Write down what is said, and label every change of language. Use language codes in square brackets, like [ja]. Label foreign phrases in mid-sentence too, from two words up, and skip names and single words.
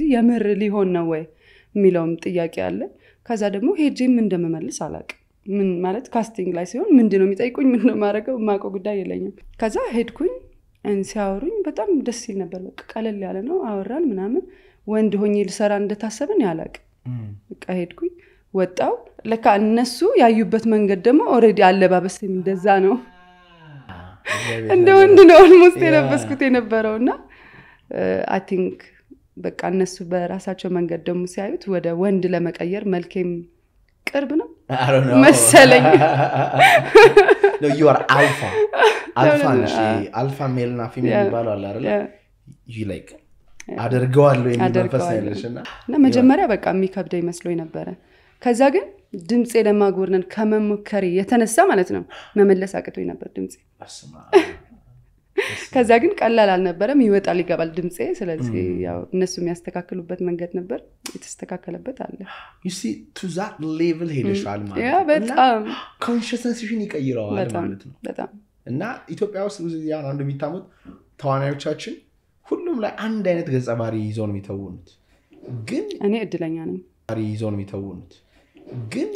[am] የምር ሊሆን ነው ወይ የሚለውም ጥያቄ አለ ከዛ ደግሞ ሄጄም እንደመመልስ አላቅ ምን ማለት ካስቲንግ ላይ ሲሆን ምንድነው የሚጠይቁኝ ምንድነው ማረገው ማቆ ጉዳይ የለኝም ከዛ ሄድኩኝ እንሲያወሩኝ በጣም ደስ ይል ነበር በቃ ቀለል ያለ ነው አወራን ምናምን ወንድ ሆኜ ልሰራ እንደታሰበን ያላቅ በቃ ሄድኩኝ ወጣው ለካ እነሱ ያዩበት መንገድ ደግሞ ኦሬዲ አለባበስም እንደዛ ነው እንደ ወንድ ነው almost የለበስኩት የነበረውና [en] I think [am] በቃ እነሱ በራሳቸው መንገድ ደግሞ ሲያዩት ወደ ወንድ ለመቀየር መልኬም ቅርብ ነው መሰለኝ [en] no you are alpha alpha male [am] እና female ባላል አይደል [en] you like [am] አደርገዋለሁ የሚመፈስ አይለሽና እና መጀመሪያ በቃ የሚከብደኝ መስሎኝ ነበር ከዛ ግን ድምጼ ለማጎርነን ከመሞከሪ የተነሳ ማለት ነው መመለስ አቅቶኝ ነበር ድምጼ ከዛ ግን ቀላል አልነበረም ይወጣል ይገባል ድምጼ ስለዚህ ያው እነሱ የሚያስተካክሉበት መንገድ ነበር የተስተካከለበት አለ [en] you see to that level [am] ሄደሻል ማለት ያ በጣም consciousness-ሽን ይቀይራል ማለት ነው በጣም እና ኢትዮጵያ ውስጥ ብዙ ያን አንዱ የሚታሙት ተዋናዮቻችን ሁሉም ላይ አንድ አይነት ገጸ ባህሪ ይዘው ነው የሚተውኑት ግን እኔ እድለኛ ነኝ ይዘው ነው የሚተውኑት ግን